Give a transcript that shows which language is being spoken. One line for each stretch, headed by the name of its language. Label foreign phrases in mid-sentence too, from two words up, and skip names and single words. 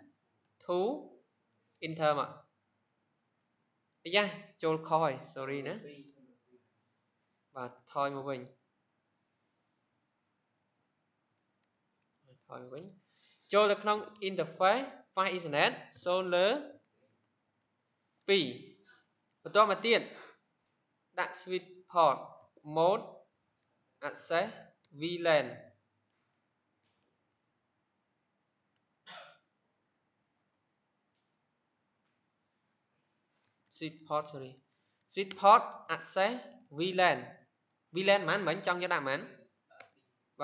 Khmer: 2 enter មកអាយ៉ាចូលខុសហើយ sorry ណាបាទថយមកវិញថយមកវិញចូលទៅក្នុង
English: interface file ethernet Solar 2
Khmer: បន្ទាប់មកទៀតដាក់
English: switch port mode access VLAN switch port sorry switch port access VLAN VLAN
Khmer: មិនចង់យកដាក់មិនបាទ